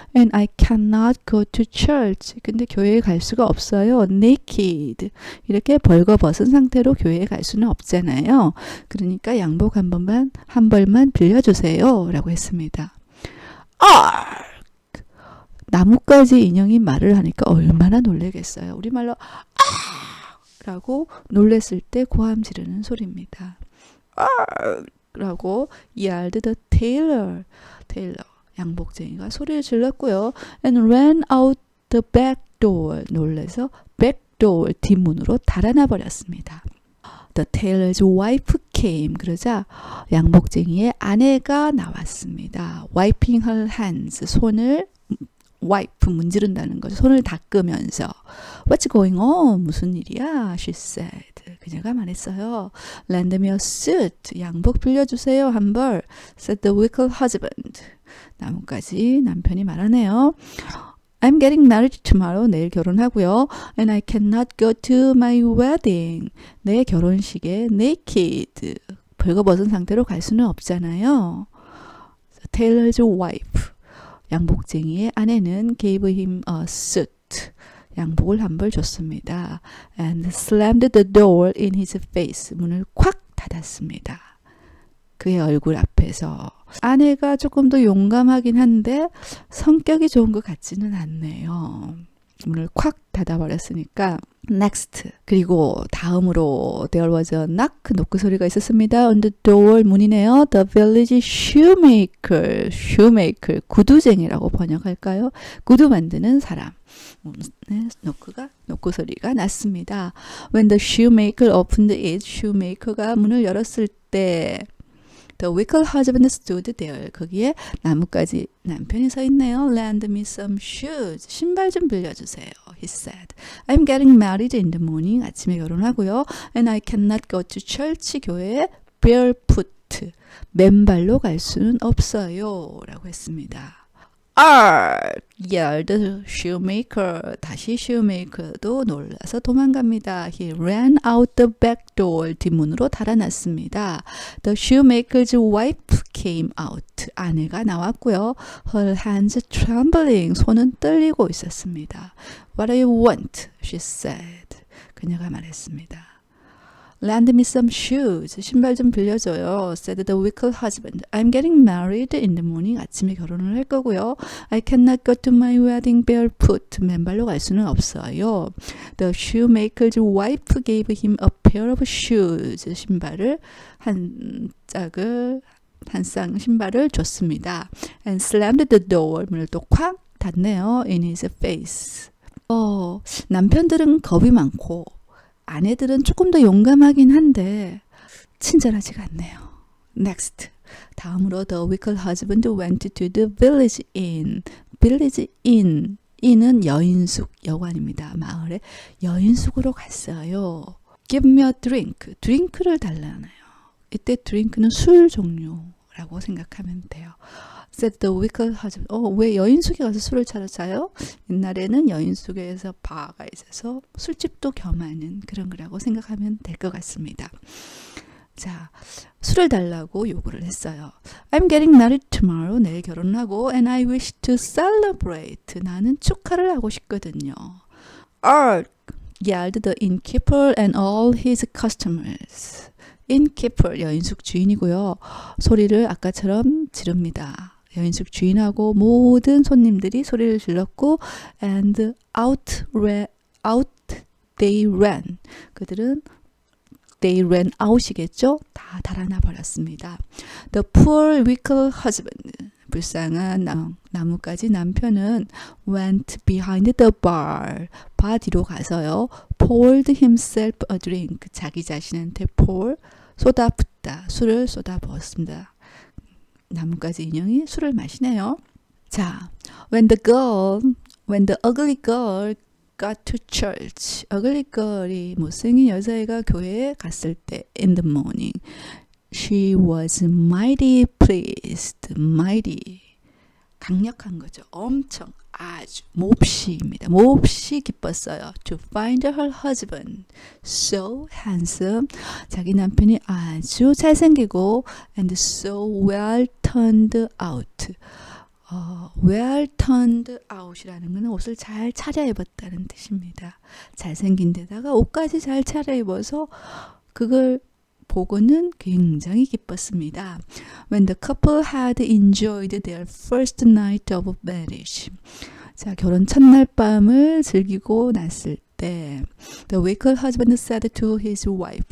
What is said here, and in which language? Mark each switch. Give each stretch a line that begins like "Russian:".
English: And I cannot go to church.
Korean: 근데 교회에 갈 수가 없어요.
English: Naked.
Korean: 이렇게 벌거벗은 상태로 교회에 갈 수는 없잖아요. 그러니까 양복 한 벌만 빌려주세요. 라고 했습니다. 나뭇가지 인형이 말을 하니까 얼마나 놀라겠어요. 우리말로 라고 놀랬을 때 고함 지르는 소리입니다.
English: 라고 yelled the tailor.
Korean: 양복쟁이가 소리를 질렀고요.
English: And ran out the back door.
Korean: 놀래서 back door, 뒷문으로 달아나 버렸습니다.
English: The tailor's wife came.
Korean: 그러자 양복쟁이의 아내가 나왔습니다.
English: Wiping her hands.
Korean: 손을 wipe, 문지른다는 거죠. 손을 닦으면서
English: What's going on?
Korean: 무슨 일이야?
English: She said.
Korean: 그녀가 말했어요.
English: Lend me a suit.
Korean: 양복 빌려주세요. 한 벌.
English: Said the wicked husband.
Korean: 나뭇가지 남편이 말하네요.
English: I'm getting married tomorrow.
Korean: 내일 결혼하고요.
English: And I cannot go to my wedding.
Korean: 내 결혼식에 naked. 벌거벗은 상태로 갈 수는 없잖아요.
English: Tailor's wife.
Korean: 양복쟁이의 아내는
English: gave him a suit.
Korean: 양복을 한 벌 줬습니다.
English: And slammed the door in his face.
Korean: 문을 콱 닫았습니다. 그의 얼굴 앞에서. 아내가 조금 더 용감하긴 한데 성격이 좋은 것 같지는 않네요. 문을 콱 닫아버렸으니까 next. 그리고 다음으로
English: there was a knock.
Korean: 노크 소리가 있었습니다.
English: on the door,
Korean: 문이네요.
English: The village shoemaker.
Korean: 구두쟁이라고 번역할까요? 구두 만드는 사람. 네, 노크 소리가 났습니다.
English: When the shoemaker opened it, shoemaker가
Korean: 문을 열었을 때
English: The wicked husband stood there.
Korean: 거기에 나뭇가지 남편이 서 있네요.
English: Lend me some shoes.
Korean: 신발 좀 빌려주세요.
English: He said. I'm getting married in the morning.
Korean: 아침에 결혼하고요.
English: And I cannot go to church.
Korean: 교회에 barefoot. 맨발로 갈 수는 없어요. 라고 했습니다.
English: yelled the shoemaker.
Korean: 다시 shoemaker도 놀라서 도망갑니다.
English: He ran out the back door.
Korean: 뒷문으로 달아났습니다.
English: The shoemaker's wife came out.
Korean: 아내가 나왔고요.
English: Her hands trembling.
Korean: 손은 떨리고 있었습니다.
English: What do you want? She said.
Korean: 그녀가 말했습니다.
English: Lend me some shoes.
Korean: 신발 좀 빌려줘요.
English: Said the wicked husband. I'm getting married in the morning.
Korean: 아침에 결혼을 할 거고요.
English: I cannot go to my wedding barefoot.
Korean: 맨발로 갈 수는 없어요.
English: The shoemaker's wife gave him a pair of shoes,
Korean: 신발을 한 쌍 신발을 줬습니다.
English: And slammed the door,
Korean: 문을 또 쾅 닫네요.
English: In his face.
Korean: 남편들은 겁이 많고 아내들은 조금 더 용감하긴 한데 친절하지가 않네요.
English: Next. 다음으로 the wicked husband went to the village inn. village inn.
Korean: inn은 여인숙, 여관입니다. 마을에 여인숙으로 갔어요.
English: Give me a drink.
Korean: 드링크를 달라나요. 이때 드링크는 술 종류라고 생각하면 돼요.
English: Said the wicked husband.
Korean: 왜 여인숙에 가서 술을 차려자요? 옛날에는 여인숙에서 바가 있어서 술집도 겸하는 그런 거라고 생각하면 될 것 같습니다. 자, 술을 달라고 요구를 했어요.
English: I'm getting married tomorrow.
Korean: 내일 결혼하고
English: and I wish to celebrate.
Korean: 나는 축하를 하고 싶거든요. Arg!
English: yelled the innkeeper and all his customers.
Korean: innkeeper, 여인숙 주인이고요. 소리를 아까처럼 지릅니다. 여인숙 주인하고 모든 손님들이 소리를 질렀고
English: and out they ran.
Korean: 그들은
English: they ran out
Korean: 이겠죠? 다 달아나 버렸습니다.
English: The poor wicked husband.
Korean: 불쌍한 나뭇가지 남편은
English: went behind the bar.
Korean: 바 뒤로 가서요.
English: poured himself a drink.
Korean: 자기 자신한테 pour, 쏟아붓다. 술을 쏟아부었습니다. 나뭇가지 인형이 술을 마시네요.
English: 자, when the ugly girl got to church.
Korean: ugly girl이 못생긴 여자애가 교회에 갔을 때
English: in the morning. She was mighty pleased. mighty.
Korean: 강력한 거죠. 엄청 아주 몹시입니다. 몹시 기뻤어요.
English: To find her husband so handsome.
Korean: 자기 남편이 아주 잘생기고
English: and so well turned out.
Korean: well turned out이라는 것은 옷을 잘 차려입었다는 뜻입니다. 잘생긴 데다가 옷까지 잘 차려입어서 그걸 보고는 굉장히 기뻤습니다.
English: When the couple had enjoyed their first night of marriage.
Korean: 자, 결혼 첫날 밤을 즐기고 났을 때
English: The wicked husband said to his wife.